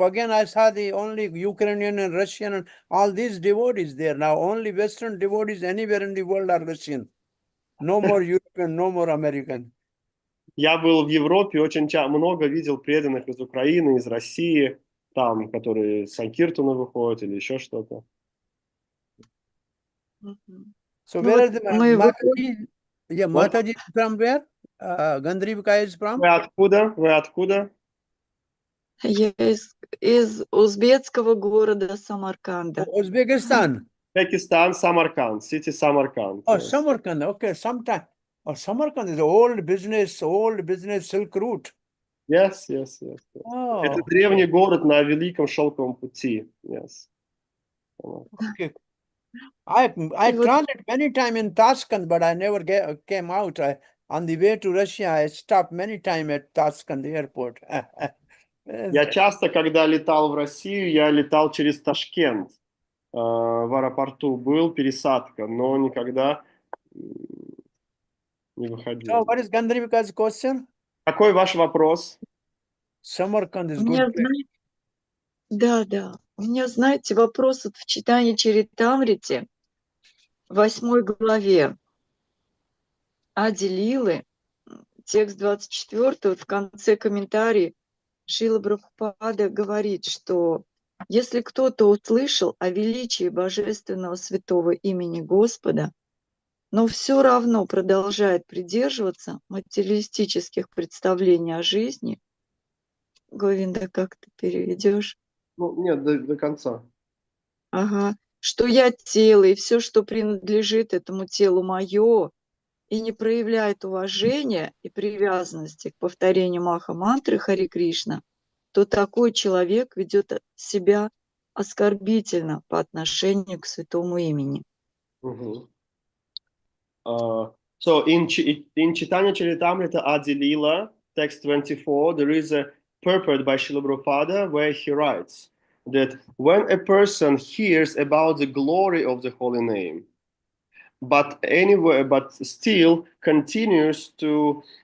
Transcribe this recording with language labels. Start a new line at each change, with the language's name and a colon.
English: Again, I saw the only Ukrainian and Russian and all these devotees there. Now only Western devotees anywhere in the world are Russian. No more European, no more American.
Russian: Я был в Европе, очень много видел преданных из Украины, из России, там, которые с Санкиртана выходят или еще что-то.
English: So where are the Mataji? Yeah, Mataji from where? Gandrivka is from?
Russian: Вы откуда? Вы откуда? Я из узбекского города Самарканда.
English: Uzbekistan. Uzbekistan, Samarkand, city Samarkand. Oh, Yes. Samarkand. Okay, sometime. Oh, Samarkand is old business Silk Route. Yes. Oh,
Russian: Это древний город на Великом Шелковом пути.
English: Yes. okay. I transit many times in Tashkent, but I never came out. On the way to Russia, I stopped many times at Tashkent airport.
Russian: Я часто, когда летал в Россию, я летал через Ташкент. В аэропорту был пересадка, но никогда не выходил.
English: So what is Gandrivika's question?
Russian: Какой ваш вопрос?
English: Samarkand is good place.
Russian: Да. У меня, знаете, вопрос вот в читании Чаритамрити, 8 главе Ади Лилы, текст 24, в конце комментария Шрила Прабхупада говорит, что если кто-то услышал о величии Божественного Святого имени Господа, но все равно продолжает придерживаться материалистических представлений о жизни, Говинда, как ты переведешь? Ну, нет, до конца. Ага. Что я тело, и все, что принадлежит этому телу, мое, и не проявляет уважения и привязанности к повторению маха-мантры Хари Кришна, то такой человек ведет себя оскорбительно по отношению к святому имени.
English: So in Chaitanya Charitamrita Adi Lila, text 24, there is a purport by Srila Prabhupada where he writes that when a person hears about the glory of the holy name, but still continues to